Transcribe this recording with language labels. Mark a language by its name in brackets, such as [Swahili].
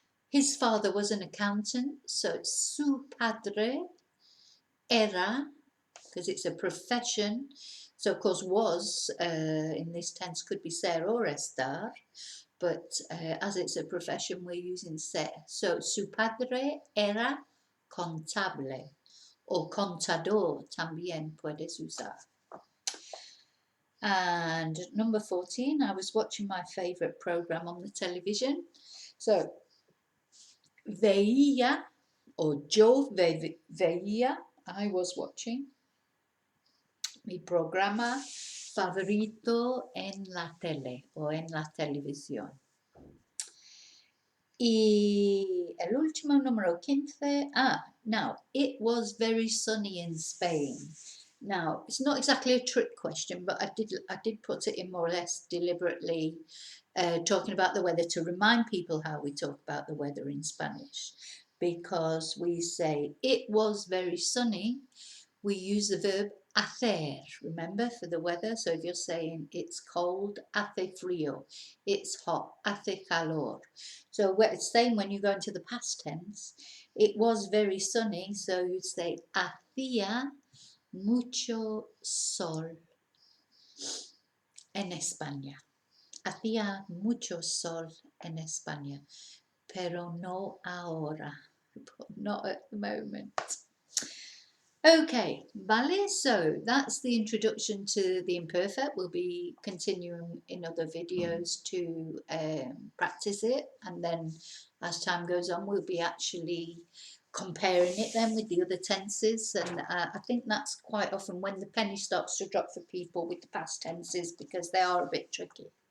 [English] His father was an accountant, so [Spanish] su padre era, [English] because it's a profession. So, of course, was in this tense could be ser or estar, but as it's a profession, we're using ser. [Spanish] So, su padre era contable, or contador también puedes usar. [English] And number 14, I was watching my favourite program on the television. [Spanish] So, veía, or yo veía, [English] I was watching [Spanish] mi programa favorito en la tele o en la televisión. Y el último, número 15. [English] Now, it was very sunny in Spain. Now, it's not exactly a trick question, but I did put it in more or less deliberately, talking about the weather to remind people how we talk about the weather in Spanish. Because we say, it was very sunny, we use the verb hacer, remember, for the weather. So if you're saying it's cold, [Spanish] hace frío, [English] it's hot, [Spanish] hace calor. [English] So it's saying when you go into the past tense, it was very sunny, so you'd say [Spanish] hacía mucho sol en España. Hacía mucho sol en España, pero no ahora, [English] not at the moment. Okay, vale, so that's the introduction to the imperfect. We'll be continuing in other videos to practice it, and then as time goes on we'll be actually comparing it then with the other tenses, and I think that's quite often when the penny starts to drop for people with the past tenses, because they are a bit tricky.